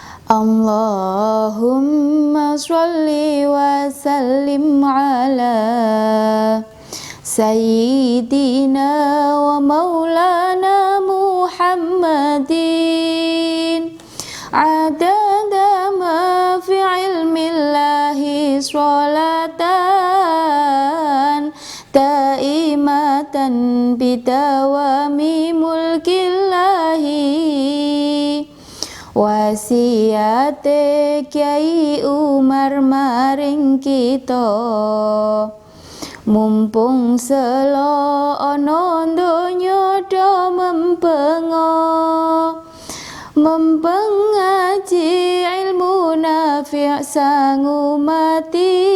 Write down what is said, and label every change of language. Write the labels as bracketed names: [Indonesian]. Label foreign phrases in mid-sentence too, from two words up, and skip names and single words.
[Arabic] اللهم صل وسلم على سيدنا ومولانا محمد عدد ما في علم الله صلاة دائمة بدوام [Javanese] mulkillahi wasiate Kyai Umar maring kita mumpung selo ana donya do mempeng ngaji ilmu nafi' sang umati